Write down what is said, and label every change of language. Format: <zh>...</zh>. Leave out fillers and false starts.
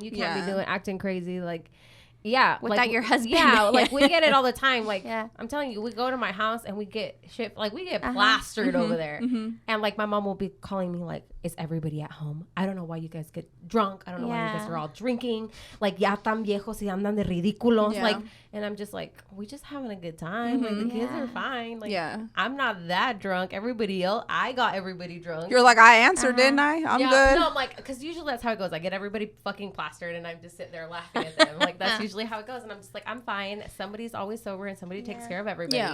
<en>You can't be acting crazy. Like, yeah. Without your husband. Yeah. Like, we get it all the time. Like, I'm telling you, we go to my house and we get shit. Like, we get plastered over there. And, like, my mom will be calling me, like, is everybody at home? I don't know why you guys get drunk. I don't know why you guys are all drinking.</en> <es>Like, ya tan viejos y andan de ridículos.</es> <en>Like, and I'm just like, we just having a good time. Like, the kids are fine. Like, I'm not that drunk. Everybody else, I got everybody drunk. You're like, I answered, didn't I? I'm good. No, I'm like, because usually that's how it goes. I get everybody fucking plastered and I'm just sitting there laughing at them. Like, that's usually how it goes. And I'm just like, I'm fine. Somebody's always sober and somebody takes care of everybody. Yeah.</en>